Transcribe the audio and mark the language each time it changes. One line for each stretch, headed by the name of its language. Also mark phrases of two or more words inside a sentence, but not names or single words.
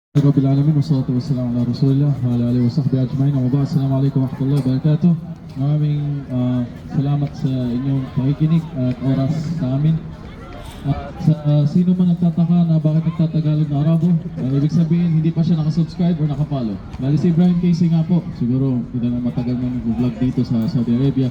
Arabic: رب العالمين والصلاة والسلام على رسول الله وعلى آله وصحبه أجمعين. وبعد. السلام عليكم ورحمة الله وبركاته.
Filipino: Maraming salamat sa inyong pakikinig at oras sa amin. At sa sino man nagtataka na bakit nagtatagalog na Arabo, ibig sabihin hindi pa siya nakasubscribe or nakapollow. Bali si Brian Casey nga po, siguro hindi na matagal na nag-vlog dito sa Saudi Arabia.